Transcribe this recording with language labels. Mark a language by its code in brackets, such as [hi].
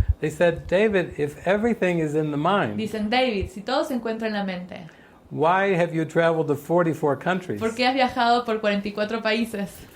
[en] They said, David, if everything is in the mind, [es] Dicen, David, si todo se encuentra en la mente, [en] why have you traveled to 44 countries? [es] ¿por qué has viajado por 44 países?